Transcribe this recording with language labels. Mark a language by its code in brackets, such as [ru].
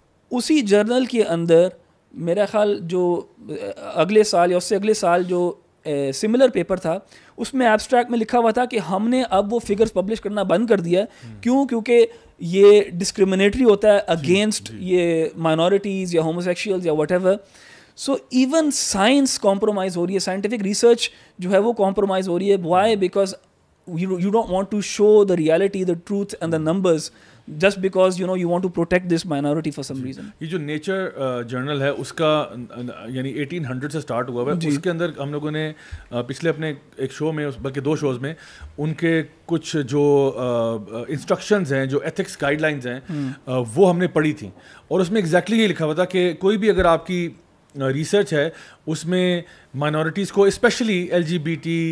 [ur] اسی جرنل کے اندر میرا خیال جو اگلے سال یا اس سے اگلے سال جو سملر پیپر تھا اس میں ایبسٹریکٹ میں لکھا ہوا تھا کہ ہم نے اب وہ فگرز پبلش کرنا بند کر دیا ہے. کیوں؟ کیونکہ یہ ڈسکریمنیٹری ہوتا ہے اگینسٹ یہ مائنورٹیز یا ہومو سیکشولز یا what ever. So even science compromise ہو رہی ہے, سائنٹیفک ریسرچ جو ہے وہ کمپرومائز ہو رہی ہے. [en] Why? Because you don't want to show the reality, the truth and the numbers just because you want to protect this minority for some reason. [ur] یہ جو nature general ہے اس کا یعنی 1800 سے سٹارٹ ہوا ہے, اس کے اندر ہم لوگوں نے پچھلے اپنے ایک شو میں بلکہ 2 شوز میں ان کے کچھ جو انسٹرکشنز ہیں, جو ایتھکس گائیڈ لائنز ہیں وہ ہم نے پڑھی تھیں, اور اس میں ایگزیکٹلی یہ لکھا ہوا تھا کہ کوئی بھی اگر آپ کی ریسرچ ہے اس میں مائنورٹیز کو اسپیشلی LGBT